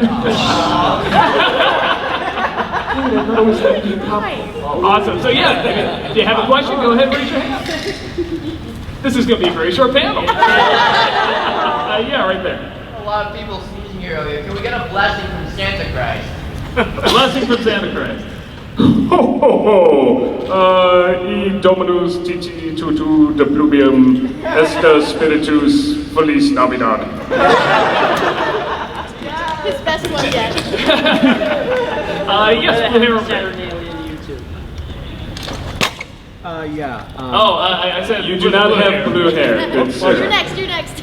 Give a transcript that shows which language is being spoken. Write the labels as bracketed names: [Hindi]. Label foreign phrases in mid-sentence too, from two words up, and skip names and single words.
[English] Awesome. So yeah, if you have a question, go ahead and raise your hand. This is going to be a very short panel. Yeah, right there. A lot of people sneezing here earlier. Can we get a blessing from Santa Christ? A blessing from Santa Christ. Ho ho ho! E Dominus Titi Tutu de Pluvium Esta Spiritus [Spanish] Feliz Navidad. [English] His best one yet. Yes, we'll hear from Yeah. I said You do not have blue hair, good sir. You're next, you're next.